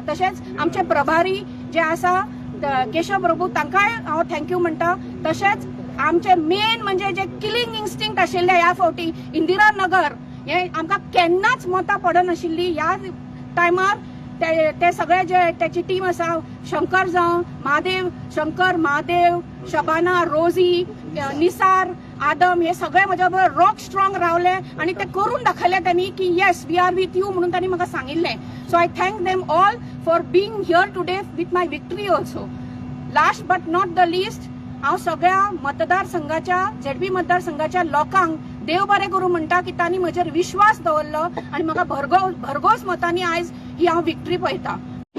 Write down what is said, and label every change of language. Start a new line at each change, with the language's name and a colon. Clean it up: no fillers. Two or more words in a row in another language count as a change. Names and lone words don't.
Konkani: तशेंच आमचे प्रभारी जे आसा केशव प्रभू तांकांय हांव थँक्यू म्हणटा। तशेंच आमचे मेन म्हणजे जे
English: killing instinct
Konkani: आशिल्ले ह्या फावटी इंदिरा नगर हे आमकां केन्नाच मतां पडनाशिल्ली। ह्या टायमार ते सगळे जे त्याची टीम आसा शंकर जावं महादेव शबाना रोजी निसार आदम हे सगळे म्हज्या बरोबर
English: rock strong
Konkani: रावले आणि ते करून दाखयले त्यांनी की
English: yes we are with you
Konkani: म्हणून त्यांनी म्हाका सांगिल्लें।
English: so I thank them all for being here today with my victory also. last but not the list
Konkani: हांव सगळ्या मतदारसंघाच्या झेडपी मतदारसंघाच्या लोकांक देव बरें करूं म्हणटा की तांणी म्हजेर विश्वास दवरलो आणि म्हाका भरघोस मतांनी आयज ही हांव विक्ट्री पळयता।